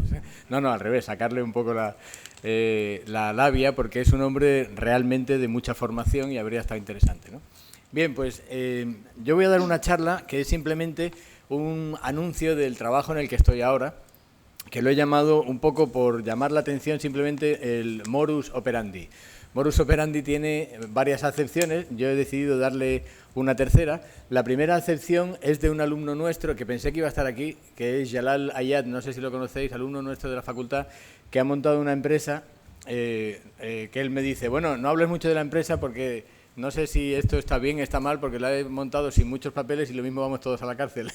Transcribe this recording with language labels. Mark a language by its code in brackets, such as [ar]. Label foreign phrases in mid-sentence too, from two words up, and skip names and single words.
[es] No, al revés, sacarle un poco la labia, porque es un hombre realmente de mucha formación y habría estado interesante, ¿no? Bien, pues yo voy a dar una charla que es simplemente un anuncio del trabajo en el que estoy ahora, que lo he llamado un poco por llamar la atención simplemente el [la] modus operandi. Modus operandi [es] tiene varias acepciones, yo he decidido darle una tercera. La primera acepción es de un alumno nuestro que pensé que iba a estar aquí, que es Jalal Ayad, no sé si lo conocéis, alumno nuestro de la facultad, que ha montado una empresa que él me dice, bueno, no hables mucho de la empresa porque no sé si esto está bien, está mal, porque la he montado sin muchos papeles y lo mismo vamos todos a la cárcel.